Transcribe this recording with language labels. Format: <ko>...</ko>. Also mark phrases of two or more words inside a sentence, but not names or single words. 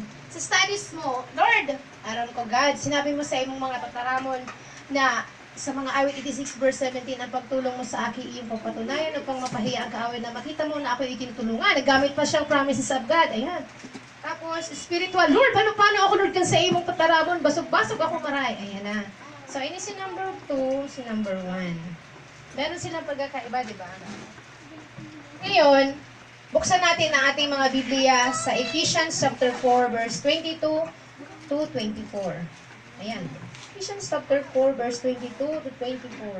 <tl>Sa studies mo, Lord, aram ko, God, sinabi mo sa imong mga tataramon na sa mga awit 86 verse 17, ang pagtulong mo sa akin iyong papatunayan upang mapahiya ang kaawit na makita mo na ako itinutulungan. Nagamit pa siyang</tl> <en>promises of God.</en> <tl>Ayan. Tapos, spiritual. Lord, paano ako, Lord,</tl> <bik>kan sa imong pataramon? Basog-basog ako maray. Ayan na. So, ini si number 2, si number 1.</bik> <tl>Meron silang pagkakaiba, di ba? Ngayon, buksan natin ang ating mga Biblia sa</tl> <en>Ephesians chapter 4, verse 22 to 24.</en> <tl>Ayan.</tl> <en>Ephesians chapter 4, verse 22 to 24.</en>